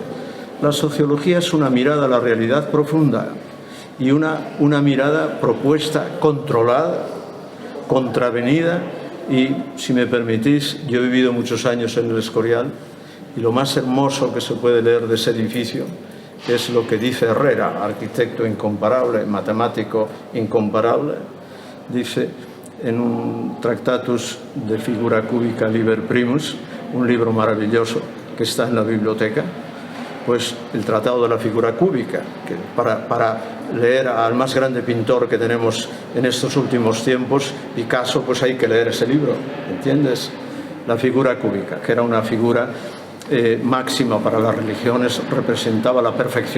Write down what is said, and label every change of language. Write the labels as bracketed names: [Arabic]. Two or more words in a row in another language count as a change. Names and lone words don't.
[Spanish] La sociología es una mirada a la realidad profunda y una mirada propuesta, controlada, contravenida. Y, si me permitís, yo he vivido muchos años en el Escorial y lo más hermoso que se puede leer de ese edificio es lo que dice Herrera, arquitecto incomparable, matemático incomparable. Dice en un Tractatus de figura cúbica liber primus, un libro maravilloso que está en la biblioteca, pues el Tratado de la Figura Cúbica, que para leer al más grande pintor que tenemos en estos últimos tiempos, Picasso, pues hay que leer ese libro, ¿entiendes? La figura cúbica, que era una figura máxima para las religiones, representaba la perfección.